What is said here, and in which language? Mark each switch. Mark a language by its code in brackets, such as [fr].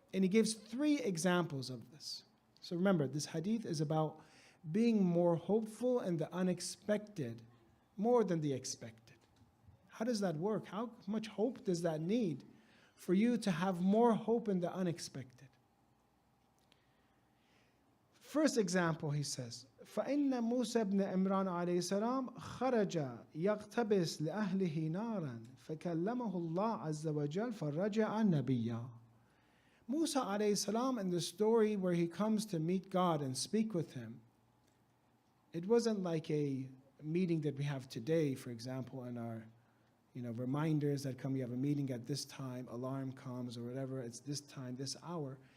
[en] And he gives 3 examples of this. So remember, this hadith is about being more hopeful in the unexpected, more than the expected. How does that work? How much hope does that need for you to have more hope in the unexpected? First example, he says, [ar] فَإِنَّ مُوسَى بْنَ عِمْرَانَ عَلَيْهِ السَّلَامَ خَرَجَ يَقْتَبِسْ لِأَهْلِهِ نَارًا فَكَلَّمَهُ اللَّهُ عَزَّ وَجَلَّ فَرَجَعَ نَبِيًّا. [en] Musa alayhi salam, in the story where he comes to meet God and speak with him, it wasn't like a meeting that we have today, for example, in our reminders that come, you have a meeting at this time, alarm comes or whatever, it's this time, this hour.